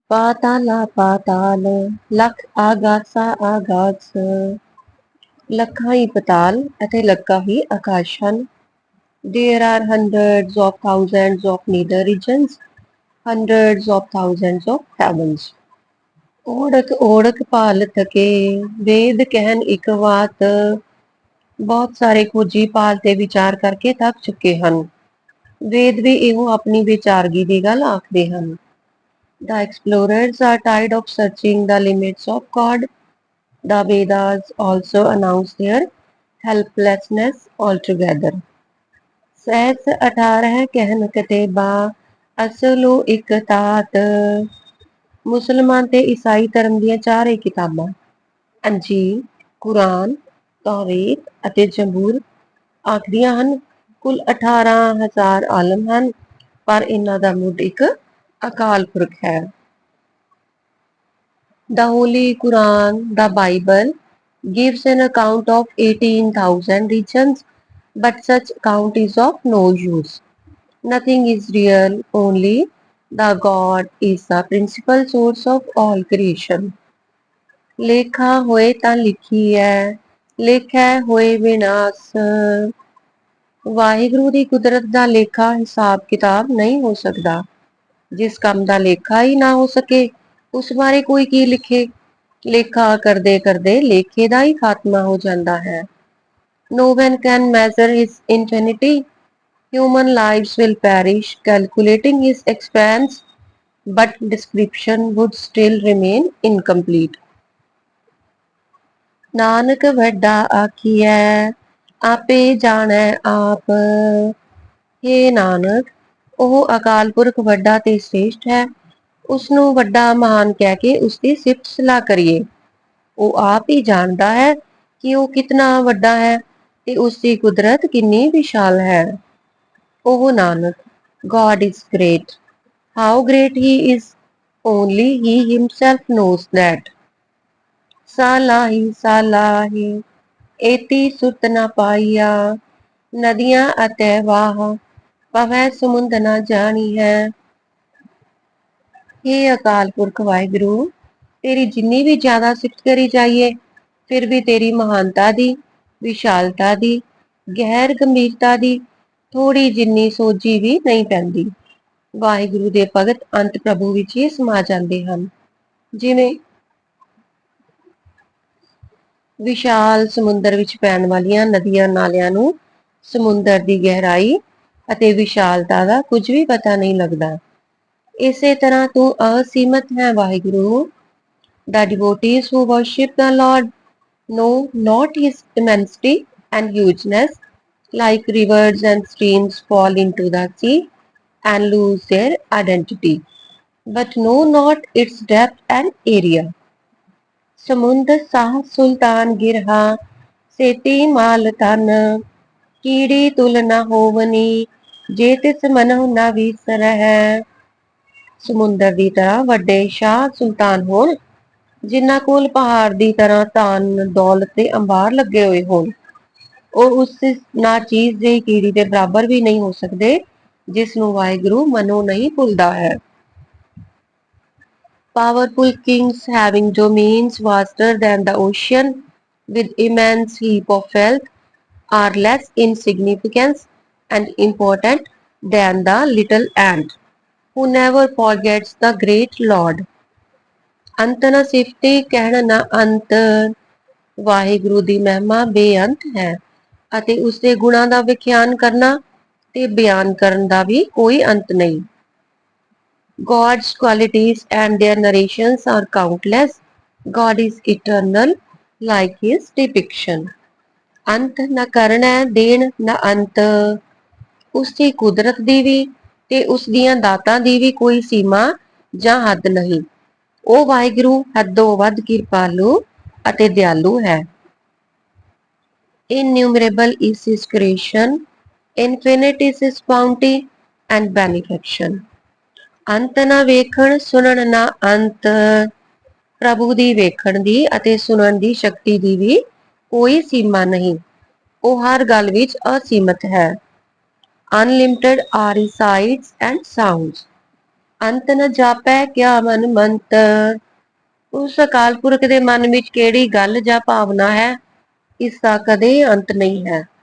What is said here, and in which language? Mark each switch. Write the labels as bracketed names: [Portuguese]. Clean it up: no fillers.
[Punjabi] ਪਾਤਾਲਾ ਪਾਤਾਲ ਲੱਖ ਆਗਾਸਾ ਆਗਾਸ ਲੱਖਾਂ ਹੀ ਪਤਾਲ ਅਤੇ ਲੱਖਾਂ ਹੀ ਆਕਾਸ਼ ਹਨ। [English] There are hundreds of thousands of nether regions, hundreds of thousands of heavens. [Punjabi] ਓੜਕ ਓੜਕ ਭਾਲ ਥਕੇ ਵੇਦ ਕਹਿਨ ਇੱਕ ਵਾਤ। ਬਹੁਤ ਸਾਰੇ ਖੋਜੀ ਭਾਲ ਤੇ ਵਿਚਾਰ ਕਰਕੇ ਥੱਕ ਚੁੱਕੇ ਹਨ। ਵੇਦ ਵੀ ਇਹੋ ਆਪਣੀ ਵਿਚਾਰਗੀ ਦੀ ਗੱਲ ਆਖਦੇ ਹਨ। [English] The explorers are tired of searching the limits of God. The Vedas also announce their helplessness altogether. [Punjabi] ਸਹਿਸ 18 ਕਹਿਨ ਕਤੇਬਾ ਅਸਲੋ ਇੱਕ ਤਾਤ। ਮੁਸਲਮਾਨ ਤੇ ਈਸਾਈ ਧਰਮ ਦੀਆਂ ਚਾਰੇ ਕਿਤਾਬਾਂ ਅੰਜੀਲ, ਕੁਰਾਨ, ਤੌਰੀਤ ਅਤੇ ਜ਼ਬੂਰ ਆਖਦੀਆਂ ਹਨ ਕੁੱਲ 18,000 ਆਲਮ ਹਨ, ਪਰ ਇਹਨਾਂ ਦਾ ਮੁੱਢ ਇੱਕ ਅਕਾਲ ਪੁਰਖ ਹੈ। [English] The Holy Quran, the Bible, gives an account of 18,000 regions, but such account is of no use. Nothing is real, only the God is the principal source of all creation. [Punjabi] ਲੇਖਾ ਹੋਏ ਤਾਂ ਲਿਖੀ ਹੈ, ਲੇਖਾ ਹੋਏ ਵਿਨਾਸ਼। ਵਾਹਿਗੁਰੂ ਦੀ ਕੁਦਰਤ ਦਾ ਲੇਖਾ ਹਿਸਾਬ ਕਿਤਾਬ ਨਹੀਂ ਹੋ ਸਕਦਾ। ਜਿਸ ਕੰਮ ਦਾ ਲੇਖਾ ਹੀ ਨਾ ਹੋ ਸਕੇ ਉਸ ਬਾਰੇ ਕੋਈ ਕੀ ਲਿਖੇ। ਲੇਖਾ ਕਰਦੇ ਕਰਦੇ ਲੇਖੇ ਦਾ ਹੀ ਖਾਤਮਾ ਹੋ ਜਾਂਦਾ ਹੈ। [English] No one can measure his infinity. Human lives will perish calculating his expanse, but description would still remain incomplete. [Punjabi] Nanak ਵੱਡਾ ਆਖੀਐ ਆਪੇ ਜਾਣੈ ਆਪ। ਹੇ ਨਾਨਕ, ਉਹ ਅਕਾਲ ਪੁਰਖ ਵੱਡਾ ਤੇ ਸ੍ਰੇਸ਼ਟ ਹੈ। ਉਸ ਨੂੰ ਵੱਡਾ ਮਹਾਨ ਕਹਿ ਕੇ ਉਸਦੀ ਸਿਫਤ ਸਲਾਹ ਕਰੀਏ। ਉਹ ਆਪ ਹੀ ਜਾਣਦਾ ਹੈ ਕਿ ਉਹ ਕਿਤਨਾ ਵੱਡਾ ਹੈ ਤੇ ਉਸਦੀ ਕੁਦਰਤ ਕਿੰਨੀ ਵਿਸ਼ਾਲ ਹੈ। ਉਹ Nanak, [English] God is great. How great he is, only he himself knows that. [Punjabi] ਸਾਲਾਹੀ ਸਾਲਾਹੀ ਏਤੀ ਸੁਰਤ ਨਾ ਪਾਈਆ। ਨਦੀਆਂ ਅਤੇ ਵਾਹ ਪਵੈ ਸਮੁੰਦ ਨਾ ਜਾਣੀ ਹੈ। हे ਅਕਾਲ ਪੁਰਖ ਵਾਹਿਗੁਰੂ, ਤੇਰੀ ਜਿੰਨੀ ਵੀ ਜ਼ਿਆਦਾ ਸਿਫਤ ਕਰੀ ਜਾਈਏ ਫਿਰ ਵੀ ਤੇਰੀ ਮਹਾਨਤਾ ਦੀ, ਵਿਸ਼ਾਲਤਾ ਦੀ, ਗਹਿਰ ਗੰਭੀਰਤਾ ਦੀ ਥੋੜੀ ਜਿੰਨੀ ਸੋਝੀ ਵੀ ਨਹੀਂ ਪੈਂਦੀ। ਵਾਹਿਗੁਰੂ ਦੇ ਭਗਤ ਅੰਤ ਪ੍ਰਭੂ ਵਿੱਚ ਹੀ ਸਮਾ ਜਾਂਦੇ ਹਨ। ਜਿਵੇਂ ਵਿਸ਼ਾਲ ਸਮੁੰਦਰ ਵਿੱਚ ਪੈਣ ਵਾਲੀਆਂ ਨਦੀਆਂ ਨਾਲਿਆਂ ਨੂੰ ਸਮੁੰਦਰ ਦੀ ਗਹਿਰਾਈ ਅਤੇ ਵਿਸ਼ਾਲਤਾ ਦਾ ਕੁਝ ਵੀ ਪਤਾ ਨਹੀਂ ਲੱਗਦਾ। ਇਸੇ ਤਰ੍ਹਾਂ ਤੂੰ ਅਸੀਮਤ ਹੈ Waheguru. [English] The devotees who worship the Lord know not his immensity and hugeness, like rivers and streams fall into the sea and lose their identity, but know not its depth and area. [Punjabi] ਸਮੁੰਦ ਸਾਹ ਸੁਲਤਾਨ ਗਿਰਹਾ ਸੇਤੀ ਮਾਲ ਤਨ। ਕੀੜੀ ਤੁਲ ਨਾ ਹੋਵਨੀ ਜੇ ਤਿਸ ਮਨਹੁ ਨਾ ਵਿਸਰਹਿ। ਸਮੁੰਦਰ ਦੀ ਤਰ੍ਹਾਂ ਵੱਡੇ ਸ਼ਾਹ ਸੁਲਤਾਨ ਹੋਣ, ਜਿਨ੍ਹਾਂ ਕੋਲ ਪਹਾੜ ਦੀ ਤਰ੍ਹਾਂ ਧਨ ਦੌਲਤ ਤੇ ਅੰਬਾਰ ਲੱਗੇ ਹੋਏ ਹੋਣ, ਉਹ ਉਸ ਨਾਚੀਜ਼ ਜਿਹੀ ਕੀੜੀ ਦੇ ਬਰਾਬਰ ਵੀ ਨਹੀਂ ਹੋ ਸਕਦੇ ਜਿਸ ਨੂੰ ਵਾਹਿਗੁਰੂ ਮਨੋਂ ਨਹੀਂ ਭੁੱਲਦਾ ਹੈ। [English] Powerful kings having domains vaster than the ocean with immense heap of wealth are less insignificant and important than the little ant who never forgets the great Lord. [Punjabi] ਅੰਤ ਨ ਸਿਫਤੇ ਕਹਿਣ ਨਾ ਅੰਤ। ਵਾਹਿਗੁਰੂ ਦੀ ਮਹਿਮਾ ਬੇਅੰਤ ਹੈ ਅਤੇ ਉਸਦੇ ਗੁਣਾਂ ਦਾ ਵਿਖਿਆਨ ਕਰਨਾ ਤੇ ਬਿਆਨ ਕਰਨ ਦਾ ਵੀ ਕੋਈ ਅੰਤ ਨਹੀਂ। [English] God's qualities and their narrations are countless. God is eternal, like his depiction. [Punjabi] ਅੰਤ ਨ ਕਰਨਾ ਦੇਣ ਨ ਅੰਤ। ਉਸਦੀ ਕੁਦਰਤ ਦੀ ਵੀ ਤੇ ਉਸ ਦੀਆਂ ਦਾਤਾਂ ਦੀ ਵੀ ਕੋਈ ਸੀਮਾ ਜਾਂ ਹੱਦ ਨਹੀਂ। ਉਹ ਵਾਹਿਗੁਰੂ ਹੱਦੋਂ ਵੱਧ ਕਿਰਪਾਲੂ ਅਤੇ ਦਿਆਲੂ ਹੈ। [English] Innumerable is his creation, infinite is his bounty and benefaction. [Punjabi] ਅੰਤ ਨਾ ਵੇਖਣ ਸੁਣਨ ਨਾ ਅੰਤ। ਪ੍ਰਭੂ ਦੀ ਵੇਖਣ ਦੀ ਅਤੇ ਸੁਣਨ ਦੀ ਸ਼ਕਤੀ ਦੀ ਵੀ ਕੋਈ ਸੀਮਾ ਨਹੀਂ। ਉਹ ਹਰ ਗੱਲ ਵਿੱਚ ਅਸੀਮਤ ਹੈ। [English] Unlimited are his sights and sounds. [Punjabi] ਅੰਤ ਨ ਜਾਪੈ ਕਿਆ ਮਨ ਮੰਤ। ਉਸ ਅਕਾਲ ਪੁਰਖ ਦੇ ਮਨ ਵਿੱਚ ਕਿਹੜੀ ਗੱਲ ਜਾਂ ਭਾਵਨਾ ਹੈ, ਇਸ ਦਾ ਕਦੇ ਅੰਤ ਨਹੀਂ ਹੈ।